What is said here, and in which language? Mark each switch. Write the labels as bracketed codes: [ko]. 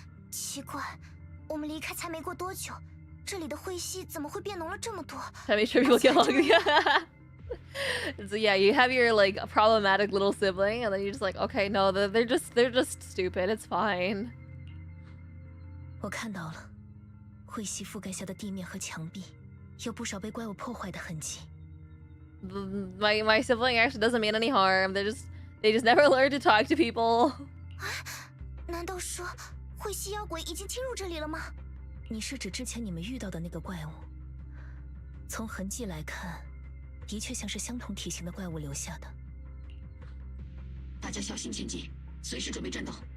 [zh] 奇怪，我们离开才没过多久，这里的晦气怎么会变浓了这么多？ [en] Try to make sure people get along. So yeah, you have your like problematic little sibling, and then you're just like, okay, no, they're just stupid. It's fine. [zh] 我看到了，晦气覆盖下的地面和墙壁，有不少被怪物破坏的痕迹。 [en] My sibling actually doesn't mean any harm. They just never learn to talk to people. [zh] 难道说晦气妖鬼已经侵入这里了吗？你是指之前你们遇到的那个怪物？从痕迹来看，的确像是相同体型的怪物留下的。大家小心前进，随时准备战斗。